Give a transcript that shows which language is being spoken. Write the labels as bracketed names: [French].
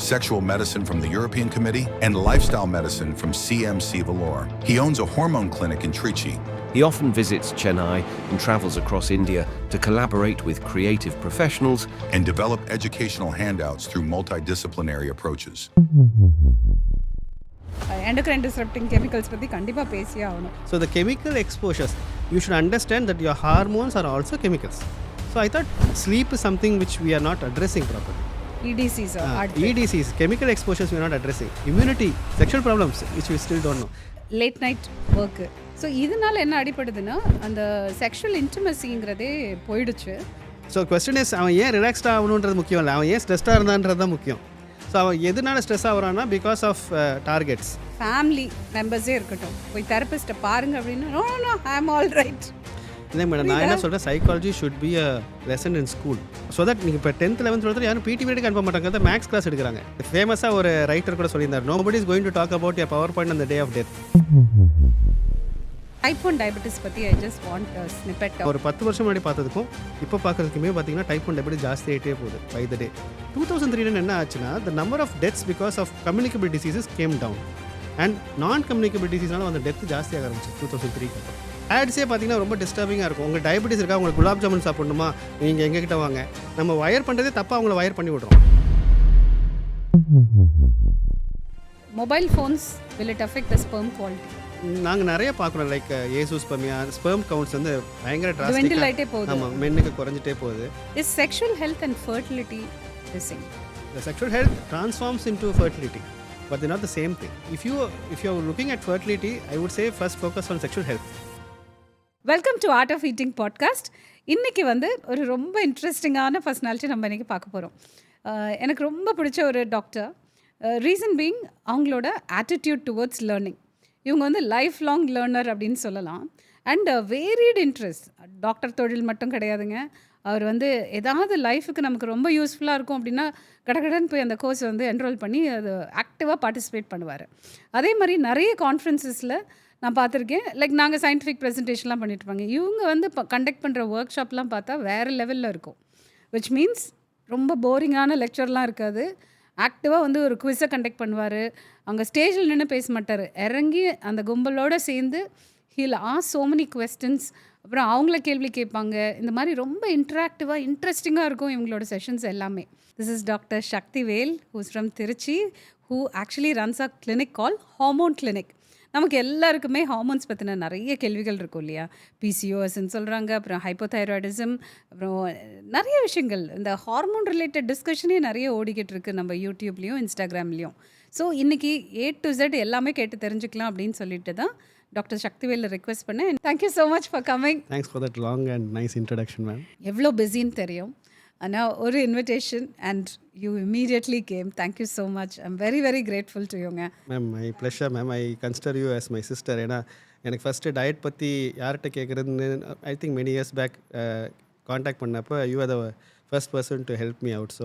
[English] Sexual medicine from the European Committee and lifestyle medicine from CMC Vellore. He owns a hormone clinic in Trichy. He often visits Chennai and travels across India to collaborate with creative professionals And develop educational handouts through multidisciplinary approaches. [Tamil] Endocrine disrupting chemicals பற்றி கண்டிப்பாக பேசியே ஆகணும். [English] So the chemical exposures, you should understand that your hormones are also chemicals. So I thought sleep is something which we are not addressing properly. EDCs EDCs, chemical exposures we are not addressing. Immunity, sexual problems which we still don't know. Late night work. [Tamil] So இதனால என்ன அடிப்படுதுன்னா அந்த sexual இன்டிமசிங்கிறதே போயிடுச்சு. [English] so question is [Tamil] அவன் ஏன் ரிலாக்ஸ்டாக ஆகணுன்றது முக்கியம் இல்லை, அவன் ஏன் ஸ்ட்ரெஸ்டாக இருந்தான்றது தான் முக்கியம். ஸோ அவன் எதனால stress ஆகிறான்னா because of targets. Family மெம்பர்ஸே இருக்கட்டும், போய் தெரபிஸ்ட்டை பாருங்க அப்படின்னா [English] No no I am all right. [Tamil] இல்லை மேடம், நான் என்ன சொல்கிறேன், [English] Psychology should be a lesson in school. [Tamil] So that நீங்கள் இப்போ 10th 11th 12th யாரும் பிடி பீரியடுக்கு அனுப்ப மாட்டாங்க, மேக்ஸ் கிளாஸ் எடுக்கிறாங்க. ஃபேமஸாக ஒரு ரைட்டர் கூட சொல்லியிருந்தார், [English] Nobody is going to talk about a power point on the day of death. Type 1 diabetes பற்றி I just want snippet. [Tamil] ஒரு 10 வருஷம் முன்னாடி பார்த்ததுக்கும் இப்போ பார்க்குறதுக்குமே பார்த்தீங்கன்னா டைப் 1 டயபெட்டிஸ் ஜாஸ்தி ஆகிட்டே போகுது [English] By the day. 2003 [Tamil] என்ன ஆச்சுன்னா [English] the number of deaths because of communicable diseases came down and non communicable டிசீஸ்னால [Tamil] அந்த டெத் ஜாஸ்தியாக ஆரம்பிச்சு [English] 2003. [Tamil] ஆட்ஸே பார்த்தீங்கன்னா ரொம்ப டிஸ்டர்பிங்காக இருக்கும். உங்களுக்கு டயபெட்டிஸ் இருக்கா, உங்களுக்கு குலாப் ஜாமுன் சாப்பிடணுமா, நீங்கள் எங்ககிட்ட வாங்க. நம்ம வயர் பண்ணுறதே தப்பாக அவங்கள வயர் பண்ணி விட்றோம். [English] Mobile phones will it affect the sperm quality? [Tamil] நாங்கள் நிறைய பார்க்குறோம், லைக் ஏசூஸ்பர்மியா ஸ்பெர்ம் கவுண்ட்ஸ் வந்து பயங்கர [English] Dwindle [Tamil] டிராஸ்டிக்காக, ஆயிட்டே போகுது. ஆமாம், மென்னுக்கு குறைஞ்சிட்டே போகுது. [English] Is sexual health and fertility the same? The sexual health transforms into fertility, but they're not the same thing. If you're looking at fertility, I would say first focus on sexual health. [Tamil] Welcome to art of eating podcast. இன்றைக்கி வந்து ஒரு ரொம்ப இன்ட்ரெஸ்டிங்கான personality நம்ம இன்றைக்கி பார்க்க போகிறோம். எனக்கு ரொம்ப பிடிச்ச ஒரு டாக்டர். [English] reason being [Tamil] அவங்களோட [English] Attitude towards learning. [Tamil] இவங்க வந்து லைஃப் லாங் லேர்னர் அப்படின்னு சொல்லலாம். [English] And varied interest. [Tamil] டாக்டர் தொழில் மட்டும் கிடையாதுங்க. அவர் வந்து ஏதாவது லைஃபுக்கு நமக்கு ரொம்ப யூஸ்ஃபுல்லாக இருக்கும் அப்படின்னா கடகடன்னு போய் அந்த கோர்ஸ் வந்து என்ரோல் பண்ணி அது ஆக்டிவாக பார்ட்டிசிபேட் பண்ணுவார். அதே மாதிரி நிறைய கான்ஃபரன்சஸில் நான் பார்த்துருக்கேன். லைக் நாங்கள் சயின்டிஃபிக் ப்ரெசன்டேஷன்லாம் பண்ணிட்டுருப்பாங்க. இவங்க வந்து கண்டக்ட் பண்ணுற ஒர்க் ஷாப்லாம் பார்த்தா வேறு லெவலில் இருக்கும். [English] which means [Tamil] ரொம்ப போரிங்கான லெக்சர்லாம் இருக்காது. ஆக்டிவாக வந்து ஒரு குவிஸை கண்டக்ட் பண்ணுவார். அங்கே ஸ்டேஜில் நின்று பேச மாட்டார், இறங்கி அந்த கும்பலோடு சேர்ந்து [English] He'll ask so many questions. [Tamil] அப்புறம் அவங்கள கேள்வி கேட்பாங்க. இந்த மாதிரி ரொம்ப இன்ட்ராக்டிவாக இன்ட்ரெஸ்டிங்காக இருக்கும் இவங்களோட செஷன்ஸ் எல்லாமே. [English] This is doctor Sakthivel who's from Trichy, who actually runs a clinic called Hormone Clinic. [Tamil] நமக்கு எல்லாருக்குமே ஹார்மோன்ஸ் பற்றின நிறைய கேள்விகள் இருக்கும் இல்லையா? பிசிஓஎஸ்ன்னு சொல்கிறாங்க, அப்புறம் ஹைப்போதைராய்டிசம், அப்புறம் நிறைய விஷயங்கள். இந்த ஹார்மோன் ரிலேட்டட் டிஸ்கஷனே நிறைய ஓடிக்கிட்டு இருக்குது நம்ம யூடியூப்லேயும் இன்ஸ்டாகிராம்லேயும். ஸோ இன்றைக்கி A to Z எல்லாமே கேட்டு தெரிஞ்சுக்கலாம் அப்படின்னு சொல்லிட்டு தான் டாக்டர் சக்திவேலில் ரெக்வெஸ்ட் பண்ணேன். [English] Thank you so much for coming. Thanks for that long and nice introduction, ma'am. [Tamil] எவ்வளோ பிஸின்னு தெரியும், ஆனால் ஒரு invitation [English] And you immediately came. Thank you so much. I'm very very grateful to யூங்க. Ma'am, my pleasure ma'am. I consider you as my sister. [Tamil] ஏன்னா எனக்கு first diet பற்றி யார்கிட்ட கேட்குறதுன்னு [English] I think many years back [Tamil] contact பண்ணப்போ [English] You are the first person to help me out.